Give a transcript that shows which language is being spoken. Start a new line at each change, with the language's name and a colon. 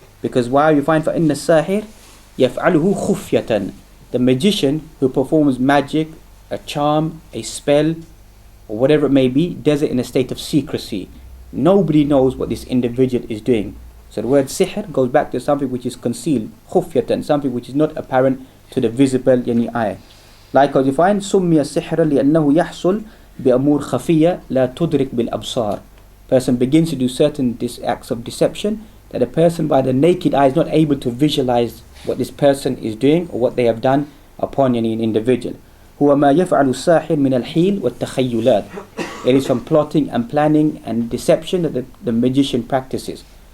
English: Because while you find
Arabic: فَإِنَّ السَّاحِرْ يَفْعَلُهُ خُفْيَةً,
English: the magician who performs magic, a charm, a spell, or whatever it may be, does it in a state of secrecy. Nobody knows what this individual is doing. So the word sihr goes back to something which is concealed, khufyatan, something which is not apparent to the visible eye. Likewise you find
Arabic: سُمِّيَ السِّحْرَ لِأَنَّهُ يَحْصُلْ بِأَمُورٍ خَفِيَّةٍ لَا تُدْرِكْ بِالْأَبْصَارِ.
English: Person begins to do certain acts of deception that a person by the naked eye is not able to visualize what this person is doing or what they have done upon an individual.
Arabic: هُوَ مَا يَفْعَلُ السَّاحِرُ مِنَ الْحِيلِ وَالتَّخَيُّلَاتِ.
English: It is from plotting and planning and deception that the magician practices.